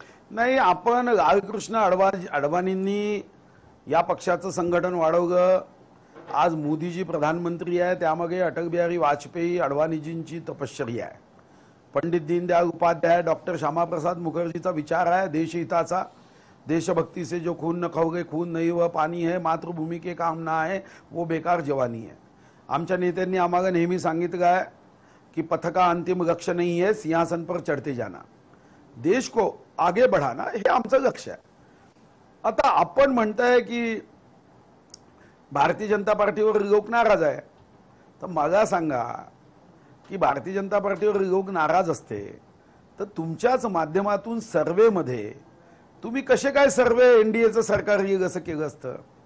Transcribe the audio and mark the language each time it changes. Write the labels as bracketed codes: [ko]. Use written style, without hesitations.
[mr] नाही, आपण लालकृष्ण अडवाणींनी या पक्षाचं संघटन वाढवलं. आज मोदीजी प्रधानमंत्री आहे, त्यामागे अटल बिहारी वाजपेयी अडवाणीजींची तपश्चर्या आहे. पंडित दीनदयाल उपाध्याय, डॉक्टर श्यामाप्रसाद मुखर्जीचा विचार आहे देशहिताचा. [hi] देशभक्ती से जो खून न खाओगे खून नहीं वह पानी है, मातृभूमी के काम ना है वो बेकार जवानी है. [mr] आमच्या नेत्यांनी आम्हाला नेहमी सांगितलं आहे की [hi] पथ का अंतिम लक्ष्य नहीं है, सिंहासन पर चढ़ते जाना, देश को आगे बढ़ाना, [mr] हे आमचं लक्ष आहे. आता आपण म्हणताय की भारतीय जनता पार्टीवर लोक नाराज आहे, तर मला सांगा की भारतीय जनता पार्टीवर लोक नाराज असते तर तुमच्याच माध्यमातून सर्वेमध्ये तुम्ही कसे काय सर्वे एनडीएचं सरकार येईल असं केलं असतं?